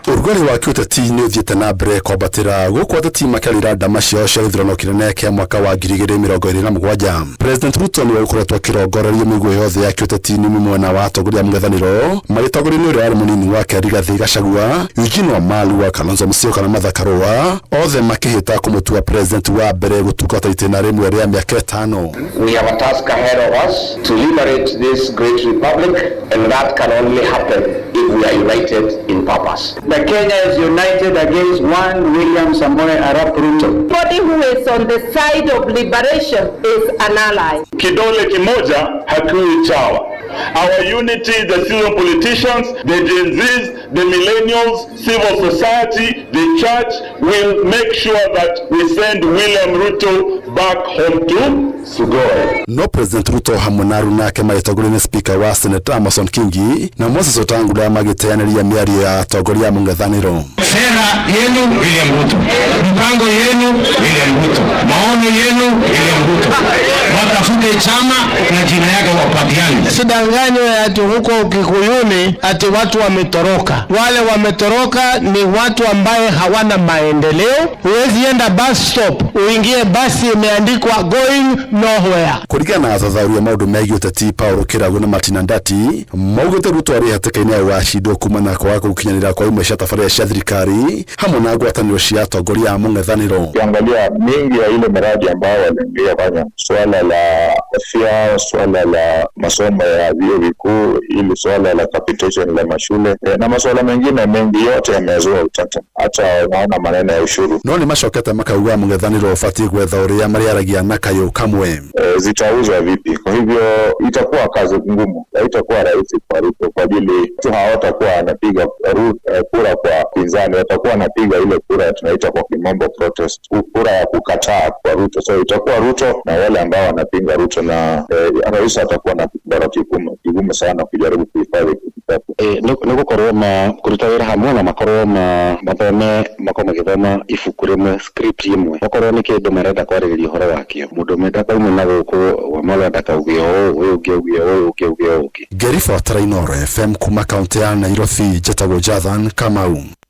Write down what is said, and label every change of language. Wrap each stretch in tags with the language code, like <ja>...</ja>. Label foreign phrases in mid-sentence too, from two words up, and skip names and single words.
<ki>Ũrugarĩ wa kĩũteti nĩ ũthiĩte na mbere kwambatĩra gũkũ ateti makarĩra ndama ciao cia gĩthurano kĩnene kĩa mwaka wa 2027. President Ruto nĩ gũkoretwo akĩrongoreria mĩguĩ yothe ya kĩũteti nĩ mwena wa atongoria mũng'ethanĩro magĩtongoria nĩ ũrĩa warĩ mũnini wake Rigathĩ Gachagua, Eugene Wamalwa, Kalonzo Musyoka na Martha Karua, othe makĩhĩta kũmũtua president wa mbere gũtungata itĩna rĩmwe rĩa mĩaka 5.</ki> <en>We have a task ahead of us to liberate this great republic, and that can only happen if we are united in purpose. The Kenya is united against one William Samoei Arap Ruto. Anybody who is on the side of liberation is an ally.</en> <sw>Kidole kimoja hakiwi chawa.</sw> <en>Our unity, the senior politicians, the Gen Zs, the millennials, civil society, the church will make sure that we send William Ruto back home to Sugoi.</en> <ki>No President Ruto hamwe na aruna ake magĩtongorio nĩ Speaker wa Senate Amason Kingi na Moses Wetangula magĩteanĩria mĩario ya atongoria a mũng'ethanĩro.</ki> <sw>Sera yenu William Ruto, mpango yenu William Ruto, maono yenu William Ruto, watafute chama na jina yake wapatiane. Sidanganywe ati huko Kikuyuni ati watu wametoroka. Wale wametoroka ni watu ambaye hawana maendeleo. Huwezi enda</sw> <en>bus stop</en> <sw>uingie basi imeandikwa</sw> <en>going nowhere.</en> <ki>Kũringana na athathaũri a maũndũ megiĩ ũteti Paul Kĩragu na Martina Ndati maugĩte Ruto arĩ hatĩka-inĩ ya wacindwo kuma na kwaga gũkinyanĩra kwa imwe cia tabarĩra cia thirikari hamwe na ngwatanĩro cia atongoria a mũng'ethanĩro.</ki> <sw>Ukiangalia mingi ya ile miradi ambayo waliingia fanya, swala la afya, swala la masomo ya vyuo vikuu, ili swala la capitation la mashule na masuala mengine mengi yote yamezua utata, hata unaona maneno ya ushuru.</sw> <ki>No nĩ macokete makauga mũng'ethanĩro ũbatiĩ gwetha ũrĩa marĩaragia na kayũ kamwe.</ki> <sw>Zitauzwa vipi? Kwa hivyo itakuwa kazi ngumu, haitakuwa rahisi kwa Ruto kwa ajili tu hawatakuwa anapiga kura kwa pinzani, watakuwa anapiga ile kura tunaita kwa kimombo protest, kura ya kukataa kwa Ruto. So itakuwa Ruto na wale ambao wanapinga Ruto, na rais atakuwa na kibara kigumu sana kujaribu kuhifadhi</sw> <ki>nigukorwo kũruta wĩra hamwe na makorwo mathome makorwo magĩthoma ibuku rĩmwe, script imwe, makorwo nĩ kĩndũ marenda kwarĩrĩria ũhoro wakĩo. Mũndũ ũmwe kauma na gũkũ Wamalwa ndakauge ũyũ ũngĩ uge ũngĩ. Ngĩribotera Inoro FM kuma kaunti ya Nairobi, njĩtagwo Njathani Kamau.</ki>